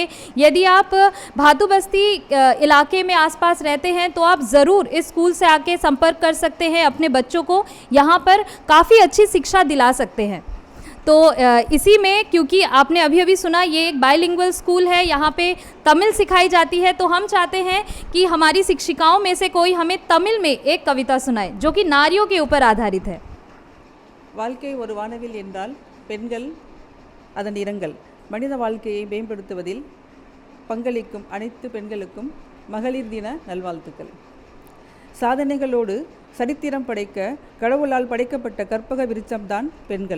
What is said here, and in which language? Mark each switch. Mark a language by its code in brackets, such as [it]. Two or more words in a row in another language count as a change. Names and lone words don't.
[hi] यदि आप भातु बस्ती इलाके में आसपास रहते हैं तो आप ज़रूर इस स्कूल से आके संपर्क कर सकते हैं, अपने बच्चों को यहाँ पर काफ़ी अच्छी शिक्षा दिला सकते हैं। तो इसी में क्योंकि आपने अभी अभी सुना ये एक बाइलिंगुअल स्कूल है, यहाँ पे तमिल सिखाई जाती है, तो हम चाहते हैं कि हमारी शिक्षिकाओं में से कोई हमें तमिल में एक कविता सुनाए जो कि नारियों के ऊपर आधारित है। [ta] வாழ்க்கை ஒரு வானவில் என்றால் பெண்கள் அதன் இரங்கல். மனித வாழ்க்கையை மேம்படுத்துவதில் பங்களிக்கும் அனைத்து பெண்களுக்கும் மகளிர் தின நல்வாழ்த்துக்கள். சாதனைகளோடு சரித்திரம் படைக்க கடவுளால் படைக்கப்பட்ட கற்பக விருட்சம்தான் பெண்கள்.